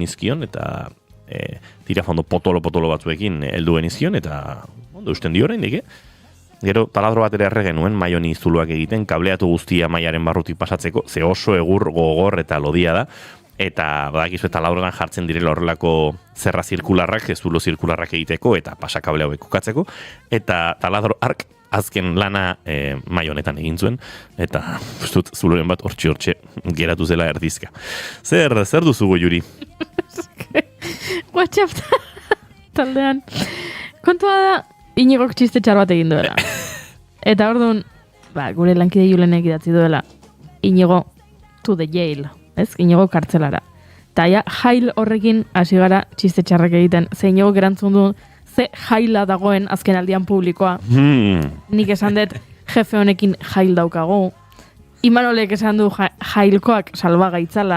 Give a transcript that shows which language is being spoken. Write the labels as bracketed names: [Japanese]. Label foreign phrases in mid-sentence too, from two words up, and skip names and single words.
[Basque] izkion, eta tirafondo potolo batzuekin helduen izkion, eta ondo usten dio oraindik, Gero taladro bat ere erre genuen mai honi zuluak egiten, kableatu guztia maiaren barrutik pasatzeko, ze oso egur gogor eta lodia da, eta badakizu taladroan jartzen direla horrelako zerra zirkularrak, zulo zirkularrak egiteko, eta pasakable hauek kokatzeko, eta taladro ark azken lana mai honetan egin zuen, eta ustut zuloren bat hortxe geratu zela erdizka. Zer duzugu, Juri? WhatsApp taldean. Kontua da, Inigok txiste txar bat egin duela. Eta orduan, gure lankide Julenek idatzi duela, Inigo [English] to the jail, [Basque] ez? Inigo kartzelara. Eta jail horrekin hasi gara txiste txarrak egiten. Ze Inigo gerantzun du, ze jaila dagoen azken aldian publikoa. Nik esan dut, jefe honekin jail daukagu. Imanolek esan du jailkoak salbagaitzala.